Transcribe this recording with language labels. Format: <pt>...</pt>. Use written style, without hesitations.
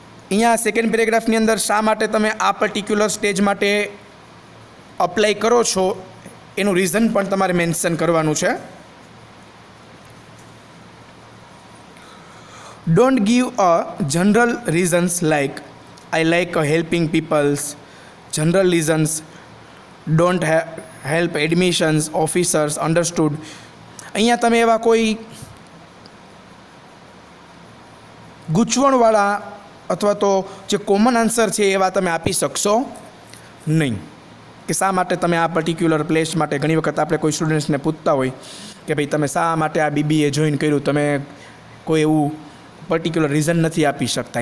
<gu>અહીંયા સેકન્ડ પેરેગ્રાફની અંદર શા માટે તમે આ પર્ટિક્યુલર સ્ટેજ માટે અપ્લાય કરો છો એનું રીઝન પણ તમારે મેન્શન કરવાનું છે.</gu> <en>Don't give a general reasons like I like helping peoples. General reasons don't help admissions officers understood.</en> <gu>અહીંયા તમે એવા કોઈ ગૂંચવણવાળા અથવા તો જે કોમન આન્સર છે એવા તમે આપી શકશો નહીં કે શા માટે તમે આ પર્ટિક્યુલર પ્લેસ માટે. ઘણી વખત આપણે કોઈ સ્ટુડન્ટ્સને પૂછતા હોય કે ભાઈ તમે શા માટે આ બીબીએ જોઈન કર્યું, તમે કોઈ એવું પર્ટિક્યુલર રીઝન નથી આપી શકતા.</gu>